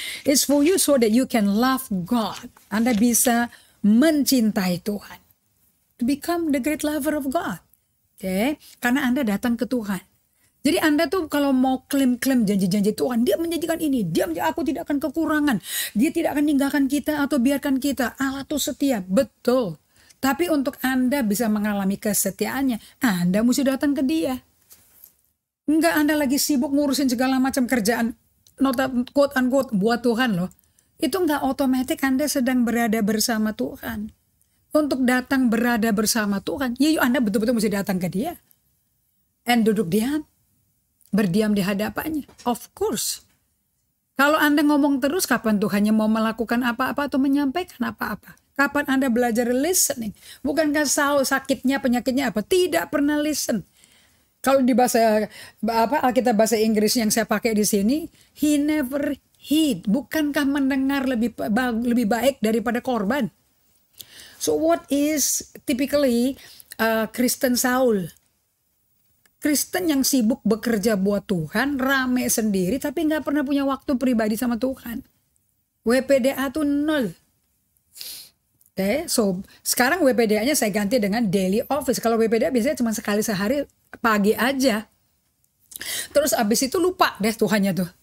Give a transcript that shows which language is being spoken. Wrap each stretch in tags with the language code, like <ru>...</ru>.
<en>It's for you so that you can love God.</en> <id>Anda bisa mencintai Tuhan,</id> <en>to become the great lover of God, okay?</en> <id>Karena Anda datang ke Tuhan. Jadi Anda tuh kalau mau klaim-klaim janji-janji Tuhan, dia menjanjikan ini, aku tidak akan kekurangan, dia tidak akan tinggalkan kita atau biarkan kita. Allah tuh setia, betul. Tapi untuk Anda bisa mengalami kesetiaannya, Anda mesti datang ke dia. Enggak Anda lagi sibuk ngurusin segala macam kerjaan, nota quote unquote buat Tuhan loh. Itu enggak otomatis Anda sedang berada bersama Tuhan. Untuk datang berada bersama Tuhan, Anda betul-betul mesti datang ke dia. And duduk diam. Berdiam di hadapannya, of course. Kalau Anda ngomong terus, kapan Tuhannya mau melakukan apa-apa atau menyampaikan apa-apa? Kapan Anda belajar listening? Bukankah Saul sakitnya, penyakitnya apa? Tidak pernah listen. Kalau di bahasa Alkitab bahasa Inggris yang saya pakai di sini,</id> <en>he never heed.</en> <id>Bukankah mendengar lebih baik daripada korban?</id> <en>So what is typically Kristen Saul?</en> <id>Kristen yang sibuk bekerja buat Tuhan, rame sendiri, tapi nggak pernah punya waktu pribadi sama Tuhan. WPDA tuh 0. Okay, so sekarang WPDA-nya saya ganti dengan daily office. Kalau WPDA biasanya cuma sekali sehari, pagi aja. Terus abis itu lupa deh Tuhannya tuh.</id>